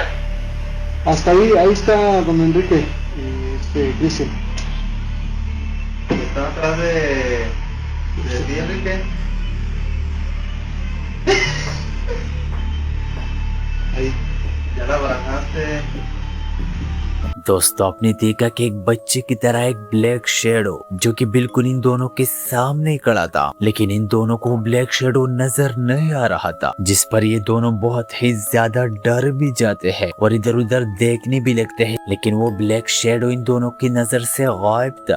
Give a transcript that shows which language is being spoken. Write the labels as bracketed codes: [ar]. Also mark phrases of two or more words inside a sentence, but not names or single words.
[es] Hasta ahí está don Enrique y Cristian. ¿Está atrás de ti, Enrique? Ahí. Ya la bajaste. [hi] दोस्तों आपने देखा कि एक बच्चे की तरह एक [en] black shadow [hi] जो कि बिल्कुल इन दोनों के सामने खड़ा था, लेकिन इन दोनों को [en] black shadow [hi] नजर नहीं आ रहा था। जिस पर ये दोनों बहुत ही ज्यादा डर भी जाते हैं और इधर उधर देखने भी लगते हैं, लेकिन वो [en] black shadow [hi] इन दोनों की नजर से गायब था।